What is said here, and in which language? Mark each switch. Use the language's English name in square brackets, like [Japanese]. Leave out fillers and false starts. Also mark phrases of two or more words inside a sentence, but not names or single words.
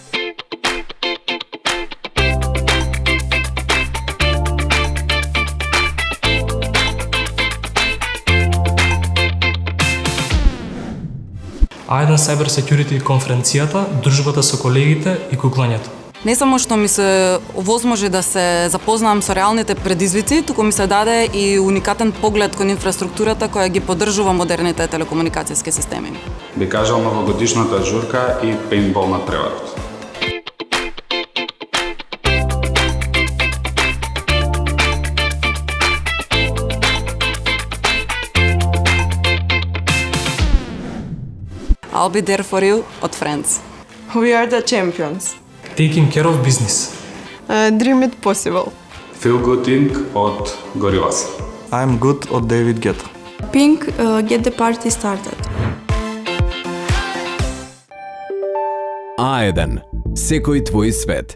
[Macedonian] A1 Cyber Security конференцијата, дружбата со колегите и куклањето. Не само што ми се овозможи да се запознам со реалните предизвици, туку ми се даде и уникатен поглед кон инфраструктурата која ги поддржува модерните телекомуникацијски системи. Би кажал новогодишната журка и пейнтбол на преварот. I'll be there for you од Friends. We are the champions. Taking care of business. Dream it possible. Feel Good Inc. од Gorillaz. I'm good од David Guetta. Pink, Get the Party Started. A1. Секој твој свет.